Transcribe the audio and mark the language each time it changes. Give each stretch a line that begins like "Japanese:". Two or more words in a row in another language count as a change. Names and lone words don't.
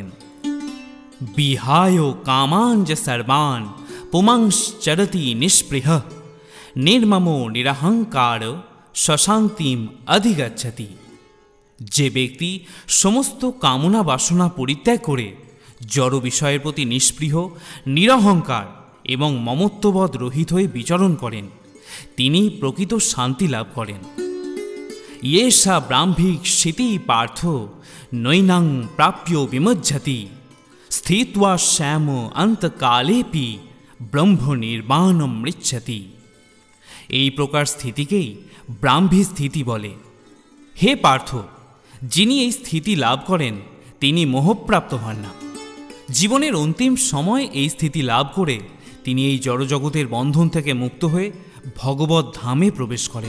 Sanskrit: বিহায় কামাঞ্জ সর্বান পুমাংশ্চরতি নিষ্পৃহ নির্মমো নিরহংকার সশান্তিম অধিগচ্ছতি।
Bangla: যে ব্যক্তি সমস্ত কামনা বাসনা পরিত্যাগ করে জড় বিষয়ের প্রতি নিষ্পৃহ, নিরহংকার এবং মমত্ববোধ রহিত হয়ে বিচরণ করেন তিনি প্রকৃত শান্তি লাভ করেন।
Sanskrit: येषा ब्राह्मिक क्षिति पार्थो नैनां प्राप्यो विमुज्झति स्थित्वा श्याम अंतकालेपि ब्रह्म निर्वाणं मृच्छति।
Bangla: এই প্রকার স্থিতিকেই ব্রাহ্মী স্থিতি বলে। হে পার্থ, যিনি এই স্থিতি লাভ করেন তিনি মোহপ্রাপ্ত হন না। জীবনের অন্তিম সময় এই স্থিতি লাভ করে তিনি এই জড়জগতের বন্ধন থেকে মুক্ত হয়ে ভগবত ধামে প্রবেশ করেন।